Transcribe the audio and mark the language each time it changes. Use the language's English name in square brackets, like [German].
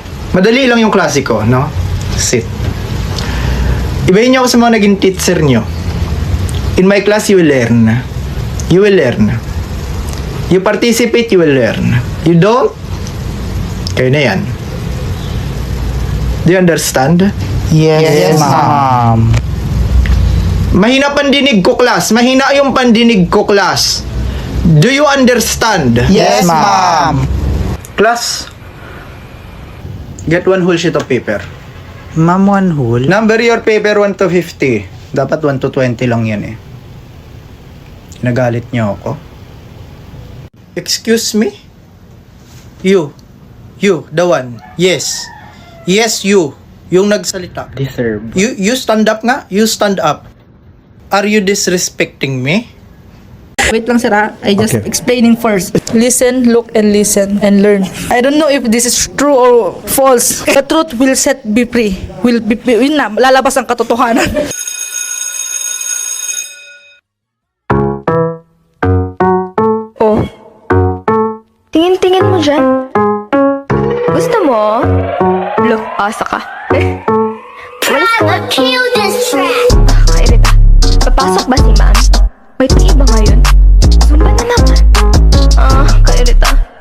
[Filipino] Madali lang yung klasiko, no? [English] Sit. [Filipino] Ibahin niyo ako sa mga naging teacher nyo. [English] In my class, you will learn. You will learn. You participate, you will learn. You don't, [Filipino] kayo na yan. [English] Do you understand? Yes, ma'am. [Filipino] Mahina pandinig ko, class. Mahina yung pandinig ko, class. [English] Do you understand? Yes, ma'am. Class, get one whole sheet of paper. Ma'am, one whole. Number your paper 1 to 50. [Filipino] Dapat 1 to 20 lang yan eh. Nagalit niyo ako. [English] Excuse me? You, the one. Yes. Yes, you. [Filipino] Yung nagsalita. [English] Deserve. You stand up nga. You stand up. Are you disrespecting me? [Filipino] Wait lang sir ha. [English] I just explaining first. Listen, look, and listen, and learn. I don't know if this is true or false. The truth will set be free. [Filipino] Yun na, lalabas ang katotohanan. Oh. Tingin-tingin mo dyan. Gusto mo? Look, asa ka. Walis ka. Kairita. Papasok ba si ma'am? May tingin ba ngayon? Zumba na naman. Kairita.